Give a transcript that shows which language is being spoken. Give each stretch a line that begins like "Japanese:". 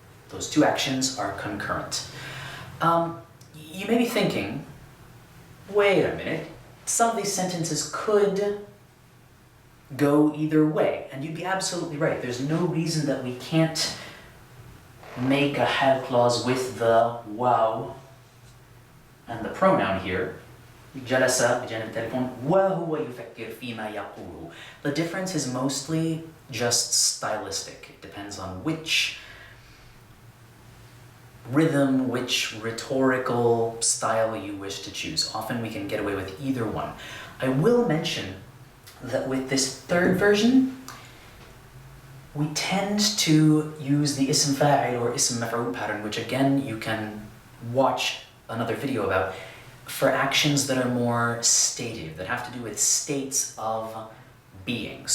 English: Those two actions are concurrent. You may be thinking, wait a minute, some of these sentences could go either way, and you'd be absolutely right. There's no reason that we can't make a had clause with the wow and the pronoun here.
Arabic: جلس بجانب التليفون وهو يفكر فيما يقوله.
English: The difference is mostly just stylistic. It depends on which rhythm, which rhetorical style you wish to choose. Often we can get away with either one. I will mention that with this third version, we tend to use the ism fa'il or ism maf'ul pattern, which again you can watch another video about, for actions that are more stative, that have to do with states of being.